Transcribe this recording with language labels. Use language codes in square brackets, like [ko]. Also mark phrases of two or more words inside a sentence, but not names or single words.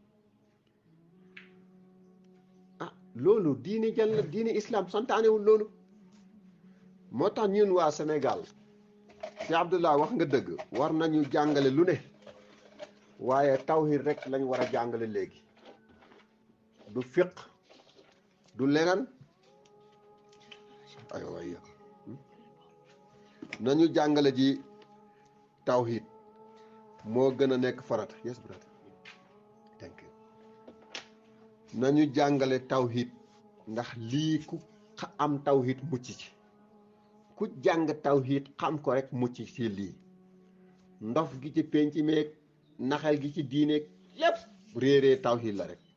[wo] ah loolu diine jël la diine islam santaanewul loolu moo tax ñun waa Sénégal ci Abdullah wax nga dëgg war nañu jàngale lu ne waaye tawhid rek lañ war a jàngale léegi du fiq du leneen ay waay nañu jàngale ji tawhid moo gën a nekk farata [en] yes brother thank you [wo] nañu jàngale tawhid ndax lii ku am tawhid mucc ci ku jàng tawhid xam ko rek mucc ci lii ndof gi ci penc meeg naxal gi ci diineeg lépp réeree tawhid la rek